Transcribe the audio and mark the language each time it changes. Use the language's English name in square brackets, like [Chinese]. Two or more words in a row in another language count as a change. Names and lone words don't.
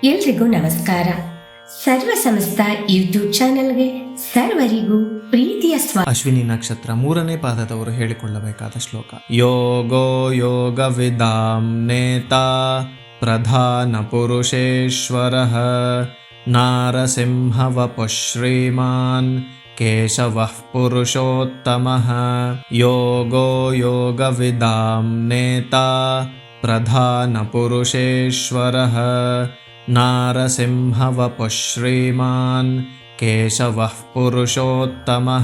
[Kannada] ಎಲ್ರಿಗೂ ನಮಸ್ಕಾರ. ಸರ್ವ ಸಮಸ್ತ ಯೂಟ್ಯೂಬ್ ಚಾನೆಲ್ಗೆ ಸರ್ವರಿಗೂ ಪ್ರೀತಿಯ ಅಶ್ವಿನಿ ನಕ್ಷತ್ರ 3ನೇ ಪಾದದವರು ಹೇಳಿಕೊಳ್ಳಬೇಕಾದ ಶ್ಲೋಕ. [Sanskrit] ಯೋಗೋ ಯೋಗ ವಿದಾಂ ನೇತಾ ಪ್ರಧಾನ ಪುರುಷೇಶ್ವರಃ ನಾರಸಿಂಹ ವಪುಃ ಶ್ರೀಮಾನ್ ಕೇಶವಃ ಪುರುಷೋತ್ತಮಃ. ಯೋಗೋ ಯೋಗ ವಿದಾಂ ನೇತಾ ಪ್ರಧಾನ ಪುರುಷೇಶ್ವರಃ ನಾರಸಿಂಹ ವಪುಃ ಶ್ರೀಮಾನ್ ಕೇಶವಃ ಪುರುಷೋತ್ತಮಃ.